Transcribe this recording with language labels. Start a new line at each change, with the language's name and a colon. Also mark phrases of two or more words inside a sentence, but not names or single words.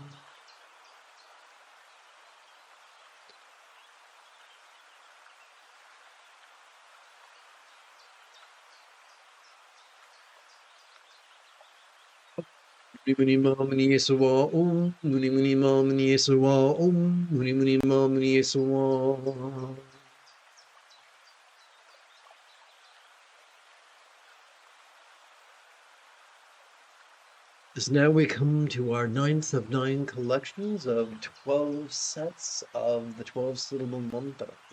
Sanskrit: Muni Muni Ma Muni Yesuwa. Om Muni Muni Ma Muni Yesuwa. Om Muni Muni Ma Muni Yesuwa.
English: As now we come to our 9th of 9 collections of 12 sets of the 12-syllable mantra.